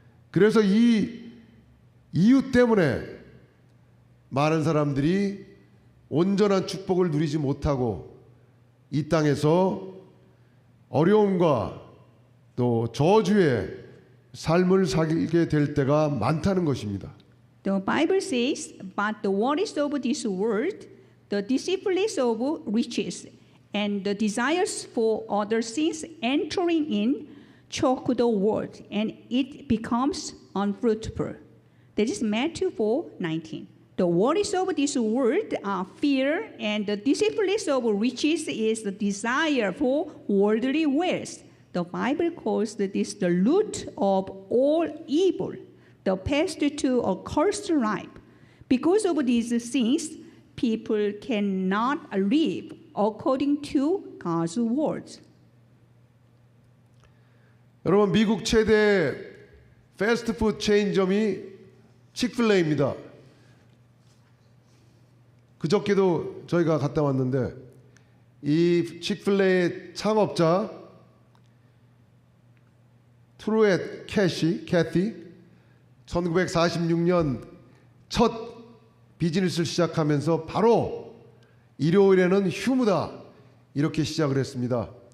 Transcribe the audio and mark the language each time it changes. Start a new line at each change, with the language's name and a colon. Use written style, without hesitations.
Korean: 그래서 이 이유 때문에 많은 사람들이 온전한 축복을 누리지 못하고 이 땅에서 어려움과 또 저주의 삶을 살게 될 때가 많다는 것입니다.
English: The Bible says, but the worries of this world, the deceitfulness of riches, and the desires for other things entering in choke the word, and it becomes unfruitful. That is Matthew 4:19. The worries of this world are fear, and the deceitfulness of riches is the desire for worldly wealth. The Bible calls this the root of all evil, the path to a cursed life. Because of these things, people cannot live according to God's words.
Korean: 여러분, 미국 최대 패스트푸드 체인점이 치크필레이입니다. 그저께도 저희가 갔다 왔는데 이 치크필레이의 창업자 트루엣 캐티 1946년 첫 비즈니스를 시작하면서 바로 일요일에는 휴무다 이렇게 시작을 했습니다.